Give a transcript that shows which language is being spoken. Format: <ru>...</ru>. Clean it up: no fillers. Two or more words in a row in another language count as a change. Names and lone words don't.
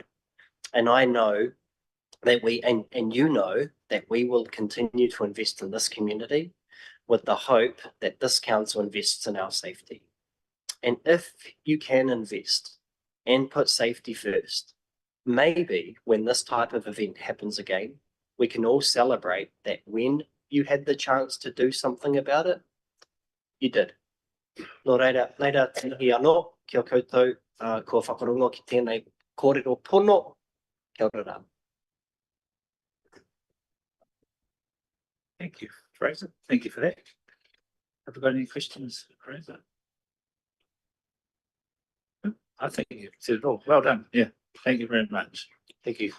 <en>And I know that and you know that we will continue to invest in this community with the hope that this council invests in our safety. And if you can invest and put safety first, maybe when this type of event happens again, we can all celebrate that when you had the chance to do something about it, you did.</en> <mi>Nō reira, tēnei anō, kia koutou, kua whakarongo ki tēnei kōrero pono, kia ora rā.</mi> <en>Thank you, Fraser. Thank you for that. Have we got any questions, Fraser? I think you've said it all. Well done. Yeah. Thank you very much. Thank you.</en>